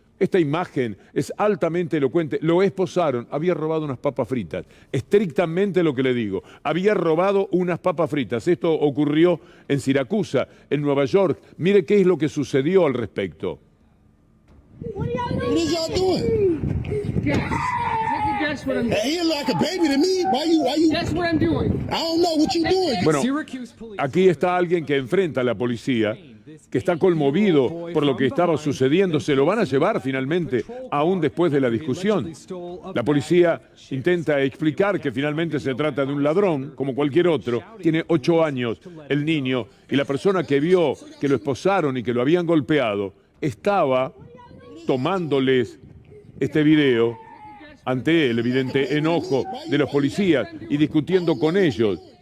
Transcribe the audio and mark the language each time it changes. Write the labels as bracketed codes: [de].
[es] Esta imagen es altamente elocuente. Lo esposaron, había robado unas papas fritas. Estrictamente lo que le digo. Había robado unas papas fritas. Esto ocurrió en Siracusa, en Nueva York. Mire qué es lo que sucedió al respecto. [en] What is y'all doing? Guess. Take a guess what I'm doing. He like a baby to me. Why you? Guess what I'm doing. I don't know what you doing. [es] Bueno, aquí está alguien que enfrenta a la policía, que está conmovido por lo que estaba sucediendo. Se lo van a llevar finalmente, aún después de la discusión. La policía intenta explicar que finalmente se trata de un ladrón, como cualquier otro. Tiene 8 años el niño, y la persona que vio que lo esposaron y que lo habían golpeado estaba tomándoles este video ante el evidente enojo de los policías y discutiendo con ellos.